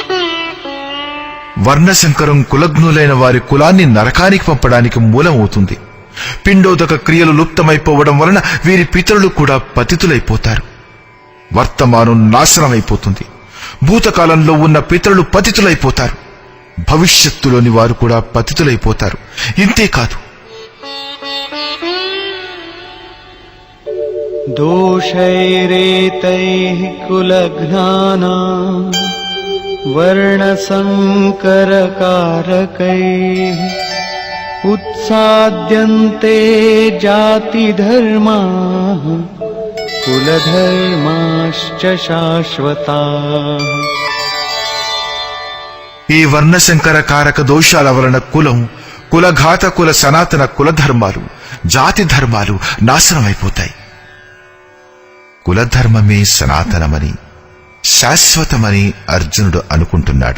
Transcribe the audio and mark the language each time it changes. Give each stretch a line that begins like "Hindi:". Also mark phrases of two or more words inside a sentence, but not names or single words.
Telugu: వర్ణసంకరం కులగ్నులైన వారి కులాన్ని నరకానికి పంపడానికి మూలమవుతుంది. పిండోదక క్రియలు లుప్తమైపోవడం వలన వీరి పితరులు కూడా పతితులైపోతారు. వర్తమానం నాశనమైపోతుంది. భూతకాలంలో ఉన్న పితరులు పతితులైపోతారు. భవిష్యత్తులోని వారు కూడా పతితులైపోతారు. ఇంతేకాదు,
Sanskrit: दोषैरेतैः कुलघ्नानां वर्णसंकरकारकैः उत्साद्यन्ते जातिधर्माः कुलधर्माश्च शाश्वताः.
Telugu: ఈ వర్ణశంకర కారక దోషాల వలన కులఘాత కుల సనాతన కులధర్మాలు, జాతి ధర్మాలు నాశనమైపోతాయి. కులధర్మమే సనాతనమని, శాశ్వతమని అర్జునుడు అనుకుంటున్నాడు.